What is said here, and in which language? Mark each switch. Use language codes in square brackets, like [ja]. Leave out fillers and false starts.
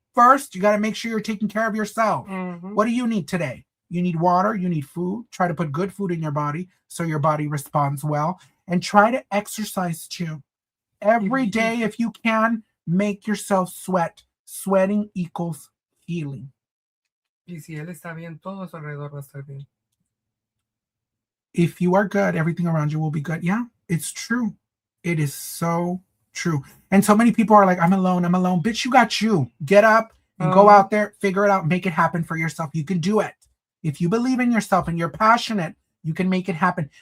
[en] First, you got to make sure you're taking care of yourself. What do you need today? You need water. You need food. Try to put good food in your body so your body responds well. And try to exercise too. Every day, if you can, make yourself sweat. Sweating equals healing. [es] Y si él está bien, todo a su alrededor va a estar bien. [en] If you are good, everything around you will be good. Yeah, it's true. It is so true. And so many people are like, I'm alone. Bitch, you got you. Get up and go out there, figure it out, make it happen for yourself. You can do it. If you believe in yourself and you're passionate, you can make it happen.